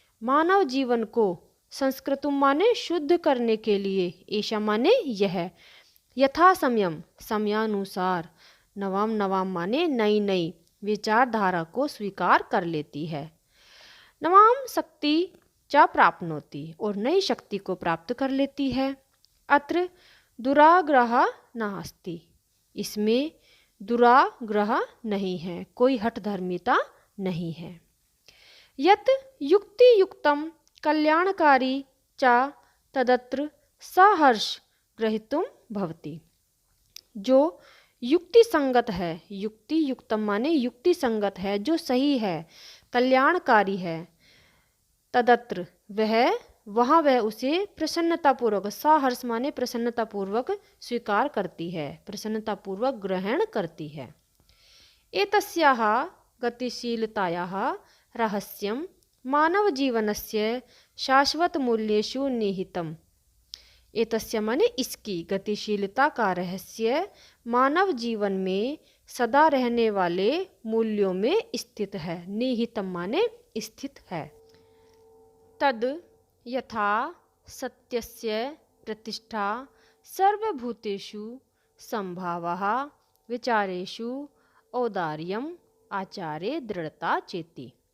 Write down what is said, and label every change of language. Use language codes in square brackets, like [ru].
[hi] मानव जीवन को संस्कृतुम माने शुद्ध करने के लिए, एषा माने यह, यथा समयम समयानुसार, नवां माने नई नई विचारधारा को स्वीकार कर लेती है। [sa] नवां शक्ति च प्राप्नोति [hi] और नई शक्ति को प्राप्त कर लेती है। [sa] अत्र दुराग्रह नास्ति, [hi] इसमें दुराग्रह नहीं है, कोई हठधर्मिता नहीं है। [sa] यत् युक्ति युक्तम कल्याणकारी च तदत्र सहर्ष ग्रहीतुं भवति। [hi] जो युक्ति संगत है, युक्ति युक्तम माने युक्ति संगत है, जो सही है, कल्याणकारी है, तदत्र वह उसे प्रसन्नतापूर्वक, सहर्ष माने प्रसन्नतापूर्वक स्वीकार करती है, प्रसन्नतापूर्वक ग्रहण करती है। [sa] एतस्याः गतिशीलतायाः रहस्यं मानव जीवनस्य शाश्वत मूल्येषु निहितम्। [hi] एतस्य माने इसकी, गतिशीलता का रहस्य मानव जीवन में सदा रहने वाले मूल्यों में स्थित है। निहितम माने स्थित है। [sa] तद यथा सत्यस्य प्रतिष्ठा सर्वभूतेषु संभावः विचारेषु औदार्यम आचारे दृढ़ता चेति।